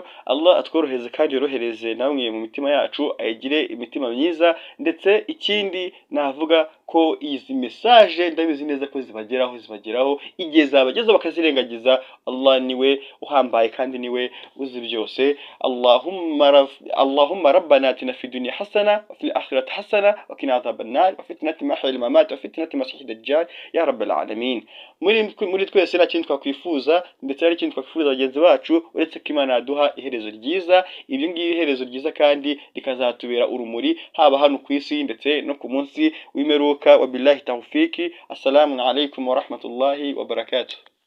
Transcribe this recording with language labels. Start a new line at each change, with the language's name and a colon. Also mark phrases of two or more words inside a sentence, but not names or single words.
Kinyarwanda: Allah atworohereze kandi yorohereze namwe mu mitima yacu, ayigire imitima myiza. Ndetse ikindi navuga ko izi message ndabizi neza ko zibageraho igihe zabagezeho bakazirengagiza. Allah niwe uhambaye kandi niwe uzi byose.
Arabic: اللهم ربنا آتنا في الدنيا حسنة وفي الآخرة حسنة وقنا عذاب النار وفتنة المحيا والممات وفتنة المسيح الدجال يا رب العالمين.
Kinyarwanda: Muri twese nta kintu twakwifuza ndetse hari ikintu twakwifuza bagenzi bacu uretse ko Imana yaduha iherezo ryiza. Ibyo ngibi iherezo ryiza kandi rikazatubera urumuri haba hano ku isi ndetse no ku munsi w'imperuka.
Arabic: وبالله التوفيق. السلام عليكم ورحمة الله وبركاته.